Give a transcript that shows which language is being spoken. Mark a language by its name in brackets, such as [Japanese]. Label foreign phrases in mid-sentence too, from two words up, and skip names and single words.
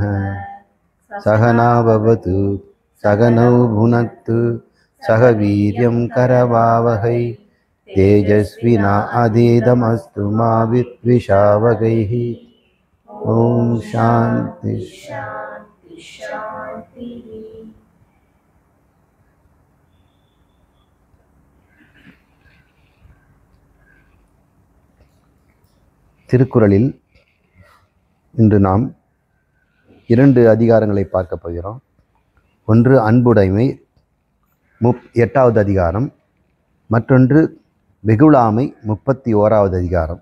[Sanskrit] सहना भवतु सहनौ भुनक्तु सह वीर्यं करवावहै तेजस्विनावधीतमस्तु मा विद्विषावहै। ओम शांति शांति शांति। [Tamil] திருக்குறளில் இன்று நாம் 2 அதிகாரங்களை பார்க்க போகிறோம். ஒன்று அன்புடைமை 8வது அதிகாரம், மற்றொன்று வெகுளாமை 31வது அதிகாரம்.